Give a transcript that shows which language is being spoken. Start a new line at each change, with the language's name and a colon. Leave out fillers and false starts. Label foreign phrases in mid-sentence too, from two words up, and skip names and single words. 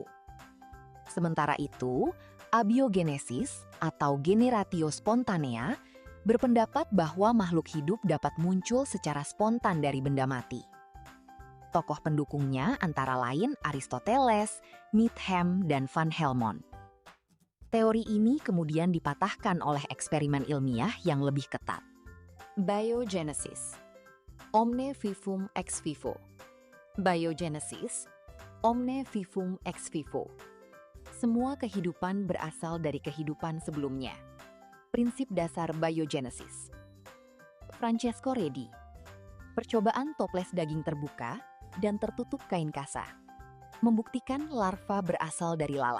Indonesian: Sementara itu, abiogenesis atau
Latin: generatio spontanea
Indonesian: berpendapat bahwa makhluk hidup dapat muncul secara spontan dari benda mati. Tokoh pendukungnya antara lain Aristoteles, Needham, dan Van Helmont. Teori ini kemudian dipatahkan oleh eksperimen ilmiah yang lebih ketat.
Latin: Biogenesis, omne vivum ex vivo. Biogenesis, omne vivum ex vivo.
Indonesian: Semua kehidupan berasal dari kehidupan sebelumnya. Prinsip dasar biogenesis. Francesco Redi. Percobaan toples daging terbuka dan tertutup kain kasa. Membuktikan larva berasal dari lalat.